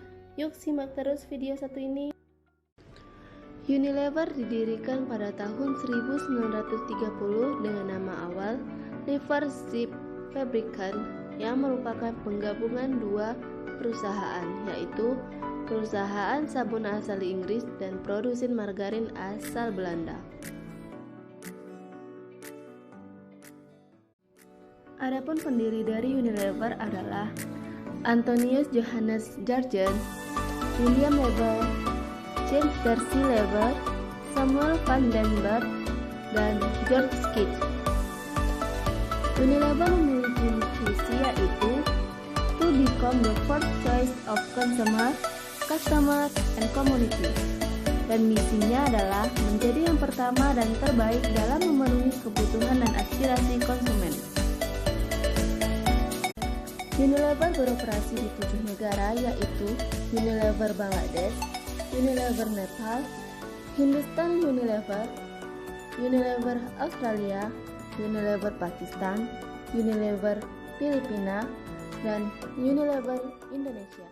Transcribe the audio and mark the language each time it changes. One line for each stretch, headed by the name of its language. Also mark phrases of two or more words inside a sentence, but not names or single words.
Indonesian: Yuk simak terus video satu ini. Unilever didirikan pada tahun 1930 dengan nama awal Lever Ship Fabricant yang merupakan penggabungan dua perusahaan, yaitu perusahaan sabun asal Inggris dan produsen margarin asal Belanda. Adapun pendiri dari Unilever adalah Antonius Johannes Jargen, William Lever, James Darcy Lever, Samuel van den Berg, dan George Skid. Unilever memiliki visi yaitu
English: to become the first choice of consumer, customer, and community.
Indonesian: Dan misinya adalah menjadi yang pertama dan terbaik dalam memenuhi kebutuhan dan aspirasi konsumen. Unilever beroperasi di 7 negara yaitu Unilever Bangladesh, Unilever Nepal, Hindustan Unilever, Unilever Australia, Unilever Pakistan, Unilever Filipina, dan Unilever Indonesia.